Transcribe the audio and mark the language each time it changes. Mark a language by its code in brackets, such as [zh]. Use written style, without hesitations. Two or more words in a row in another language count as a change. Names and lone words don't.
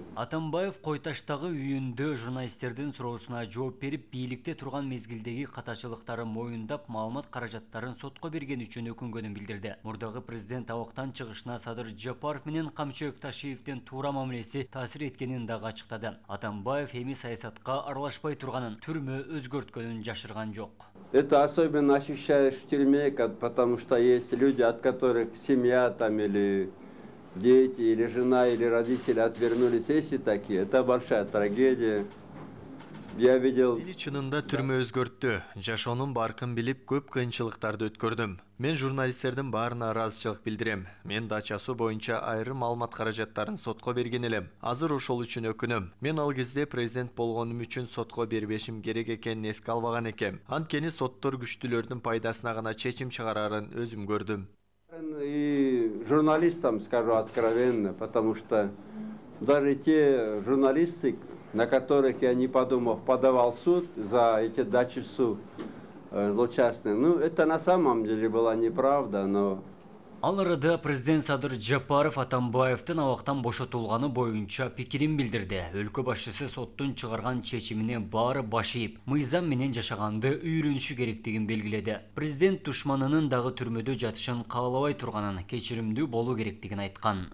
[ky] Атамбаев Койташтагы үйүндө журналисттердин суроосуна жооп берип, бийликте турган мезгилдеги катачылыктары моюндап, маалымат каражаттарын сотко берген үчүн өкүнгөнүн билдирди. Мурдагы президент абактан чыгышына Садыр Жапаров менен Камчыбек Ташиевдин туура мамилеси таасир эткенин дагы ачыктады. Атамбаев эми саясатка аралашпай турганын, түрмө өзгөрткөнүн жашырган жок. [ru] Это особенно ощущаешь в тюрьме, потому что есть люди, от которых семья там или дети, или жена, или родители отвернулись. Есть и такие. Это большая трагедия. Я видел... [ky] Чынында түрмө өзгөрттү. Жашоонун баркын билип, көп кыйынчылыктарды өткөрдүм. Мен журналисттердин баарына ыраазычылык билдирем. Мен дача суу боюнча айрым маалымат каражаттарын сотко берген элем. Азыр ошол үчүн өкүнөм. Мен ал кезде президент болгонум үчүн сотко бербешим керек экенин эске албаган экем. Анткени соттор күчтүүлөрдүн пайдасына гана чечим чыгарарын өзүм көрдүм. [ru] И журналистам скажу откровенно, потому что даже те журналисты, на которых я, не подумав, подавал в суд за эти дачи в суд злочастные, ну, это на самом деле была неправда, но... [ky] Ал арада президент Садыр Жапаров Атамбаевдин абактан бошотулганы боюнча пикирин билдирди. Өлкө башчысы соттун чыгарган чечимине баары баш ийип, мыйзам менен жашаганды үйрөнүшү керектигин белгиледи. Президент душманынын дагы түрмөдө жатышын каалабай турганын, кечиримдүү болуу керектигин айткан.